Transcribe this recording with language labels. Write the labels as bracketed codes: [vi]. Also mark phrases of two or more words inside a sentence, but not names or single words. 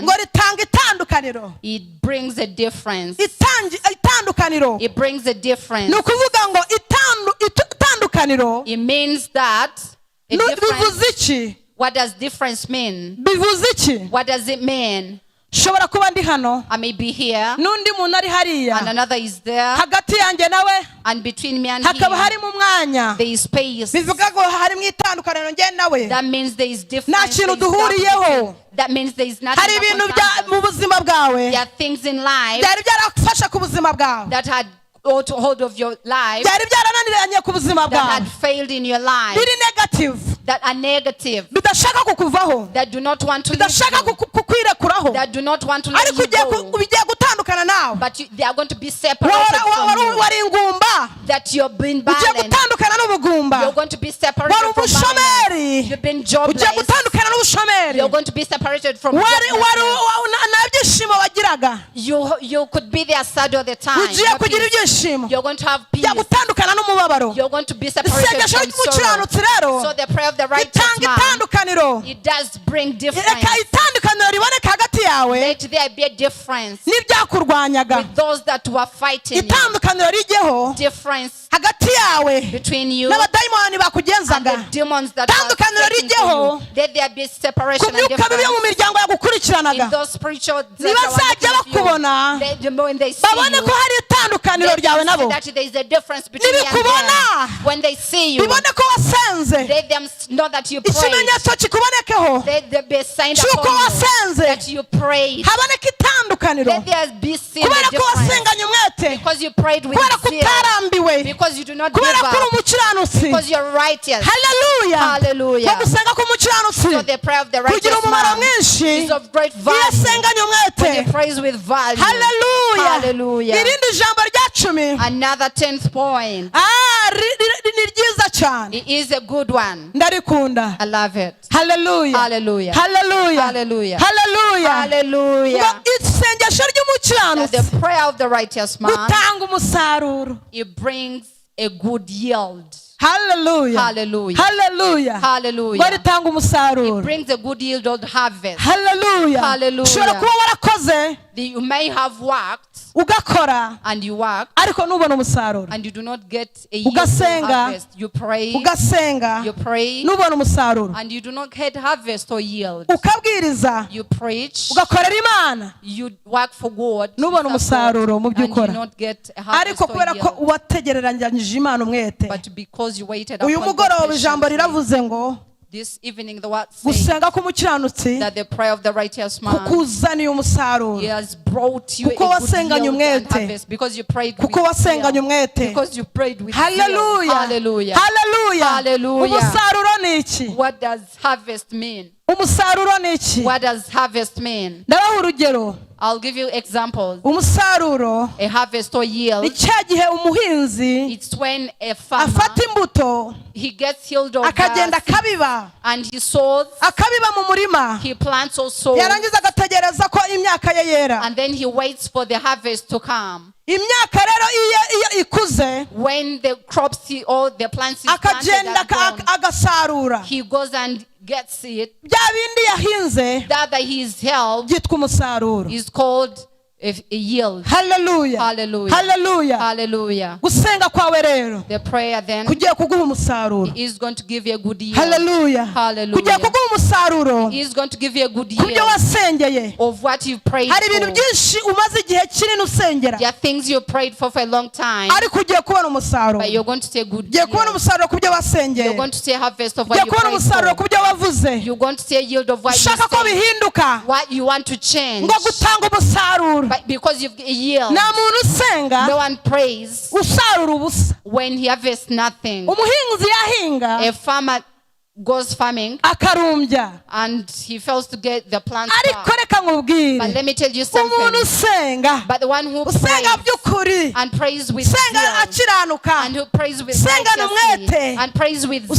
[rw] ngo ritanga itandukaniro. [en] it brings a difference. [rw] Itandukaniro [en] It brings a difference. [rw] ni ukuvuga ngo itandukaniro [en] It means that a difference. [rw] bivuze iki? [en] What does difference mean? [rw] bivuze iki? [en] What does it mean? [rw] shobora kuba ndi hano [en] I may be here [rw] n'undi muntu ari [en] and [rw] hariya, [en] another is there, [rw] hagati yanjye nawe [en] and between me and [rw] hakaba [en] him [rw] harimo umwanya, [en] there is space. [rw] bivuga ngo harimo itandukaniro njye nawe. [en] That means there is [rw] nta [en] difference. [rw] kintu [en] there is [rw] duhuriyeho. [en] gap. That means there is nothing [rw] hari [en] that [rw] ibintu [en] concerns [rw] mu [en] us. [rw] buzima bwawe [en] There are things in life [rw] byari byarafasha ku buzima bwawe, [en] that had got hold of your life, [rw] byari byarananiranye ku buzima [en] that [rw] bwawe, [en] had failed in your life, [rw] biri negative, [en] that are negative, [rw] bidashaka kukuvaho, [en] that do not want to leave [rw] bidashaka [en] you, [rw] kukwirekuraho, [en] that do not want to let [rw] ariko [en] you go, [rw] bigiye gutandukana nawe. [en] but they are going to be separated from you. [rw] wari ingumba [en] That you've been [rw] ugiye [en] barren, [rw] gutandukana n'ubugumba, [en] you're going to be separated [rw] wari [en] from [rw] umushomeri [en] barrenness. You've been [rw] ugiye [en] jobless, [rw] gutandukana n'ubushomeri, [en] you're going to be separated from [rw] wari [en] joblessness. [rw] nta byishimo wagiraga [en] You could be there sad all the time. [rw] ugiye [en] No [rw] kugira [en] peace. [rw] ibyishimo, [en] You're going to have peace. [rw] ugiye gutandukana n'umubabaro. [en] You're going to be separated [rw] isengesho [en] from sorrow. [rw] ry'umukiranutsi rero [en] So the prayer of the righteous [rw] ritanga [en] man, [rw] itandukaniro, [en] it does bring difference. [rw] reka itandukaniro riboneka hagati yawe [en] Let there be a difference [rw] n'ibyakurwanyaga, [en] with those that were fighting you. [rw] itandukaniro rijyeho [en] Difference [rw] hagati yawe [en] between you [rw] n'abadayimoni [en] and [rw] bakugenzaga, [en] the demons that were [rw] itandukaniro [en] fighting for [rw] rijyeho [en] you. Let there be [rw] ku [en] separation and [rw] myuka mibi yo mu [en] difference [rw] miryango yagukurikiraga, bakurikiranaga [en] in those spiritual [rw] nibazajya bakubona [en] when they see [rw] babone ko hari itandukaniro ryawe nabo [en] that there is a difference between you and [rw] nibikubona [en] them. When they see you, [rw] bibone ko wasenze [en] let them know that you prayed. [rw] ikimenyetso kikubonekeho [en] Let there be a sign [rw] cy'uko [en] upon you [rw] wasenze [en] that you prayed. [rw] haboneka itandukaniro [en] Let there be seen a [rw] kubera ko [en] difference [rw] wasenganye umwete [en] because you prayed with [rw] kubera ko [en] zeal, [rw] utarambiwe [en] because you do not give [rw] kubera ko uri [en] up, [rw] umukiranutsi [en] because you're righteous. [rw] haleluya [en] Hallelujah. [rw] ko gusenga k'umukiranutsi [en] So the prayer of the [rw] kugira [en] righteous [rw] umumaro [en] man [rw] mwinshi [en] is of great [rw] iyo [en] value [rw] asenganye umwete [en] when he prays with value. [rw] haleluya [en] Hallelujah. [rw] irindi jambo rya 10 [en] Another 10th point. [rw] ni ryiza cyane [en] It is a good one. [rw] ndarikunda [en] I love it. [rw] haleluya [en] Hallelujah. [rw] haleluya [en] Hallelujah. [rw] haleluya ngo [en] Hallelujah. [rw] isengesho [en] That [rw] ry'umukiranutsi [en] the prayer of the righteous man, [rw] gutanga umusaruro [en] it brings a good yield. [rw] haleluya [en] Hallelujah. [rw] haleluya ngo [en] Hallelujah. [rw] ritanga umusaruro [en] Brings a good yield of harvest. [rw] haleluya [en] Hallelujah. [rw] ushobora kuba warakoze [en] You may have worked [rw] ugakora [en] and you work [rw] ariko ntubone umusaruro [en] and you do not get a yield of [rw] ugasenga [en] harvest. You pray, [rw] ugasenga [en] you pray, [rw] ntubone umusaruro [en] and you do not get harvest or yield. [rw] ukabwiriza [en] You preach, [rw] ugakorera imana [en] you work for God, [rw] ntubone [en] you serve God, [rw] umusaruro mu byo [en] and you [rw] ukora [en] not get a harvest [rw] ariko [en] or [rw] kubera ko [en] yield. [rw] wategereranyije imana umwete [en] But because you waited [rw] uyu [en] upon [rw] mugoroba [en] God [rw] ijambo [en] patiently, [rw] riravuze ngo [en] this evening the word says [rw] gusenga k'umukiranutsi [en] that the prayer of the righteous man, [rw] kukuzaniye umusaruro [en] he has brought you [rw] Kuko [en] a good [rw] wasenganye [en] yield and [rw] umwete. [en] harvest because you prayed with [rw] kuko wasenganye [en] zeal. [rw] umwete [en] Because you prayed with zeal. [rw] haleluya [en] Hallelujah. [rw] haleluya [en] Hallelujah. [rw] umusaruro ni iki [en] What does harvest mean? [rw] umusaruro ni iki [en] What does harvest mean? [rw] ndabaha urugero [en] I'll give you examples. [rw] umusaruro [en] A harvest or [rw] ni [en] yield, [rw] cya gihe umuhinzi [en] it's when a farmer, [rw] afata imbuto [en] he gets healed of [rw] akagenda [en] seeds [rw] akabiba [en] and he sows, [rw] akabiba mu murima [en] he plants or sows, [rw] yarangiza agategereza ko imyaka ye yera [en] and then he waits for the harvest to come. [rw] imyaka rero iyo ikuze [en] When the crops or the plants is planted [rw] akagenda [en] and grown, [rw] agasarura [en] he goes and gets it. [rw] bya bindi yahinze [en] That he's held [rw] byitwa umusaruro [en] is called a yield. [rw] haleluya [en] Hallelujah. [rw] haleluya [en] Hallelujah. [rw] gusenga kwawe rero [en] The prayer then [rw] kugiye kuguha umusaruro [en] is going to give you a good yield. [rw] haleluya [en] Hallelujah. [rw] kugiye kuguha umusaruro [en] Is going to give you a good [rw] ku byo [en] yield [rw] wasengeye [en] of what you prayed [rw] hari ibintu [en] for. [rw] byinshi umaze igihe kinini usengera [en] There are things you prayed for a long time, [rw] ariko ugiye kubona umusaruro [en] but you're going to see a good [rw] ugiye kubona [en] yield. [rw] umusaruro ku byo wasengeye [en] You're going to see a harvest of what [rw] ugiye [en] you [rw] kubona [en] prayed [rw] umusaruro ku [en] for. [rw] byo wavuze [en] You're going to see a yield of what you [rw] ushaka ko [en] said, [rw] bihinduka [en] what you want to change. [rw] ngo gutanga umusaruro [en] But because you've a yield, [rw] nta muntu usenga [en] no one prays [rw] usarura ubusa [en] when he harvests nothing. [rw] umuhinzi yahinga [en] A farmer goes farming [rw] akarumbya [en] and he fails to get the plants [rw] ariko [en] back. [rw] reka [en] But [rw] nkubwire [en] let me tell you [rw] umuntu [en] something. [rw] usenga [en] But the one who [rw] usenga [en] prays [rw] by'ukuri [en] and prays with [rw] usenga [en] zeal, [rw] akiranuka [en] and who prays with [rw] Usengana [en] righteously, [rw] umwete. [en] and prays with zeal,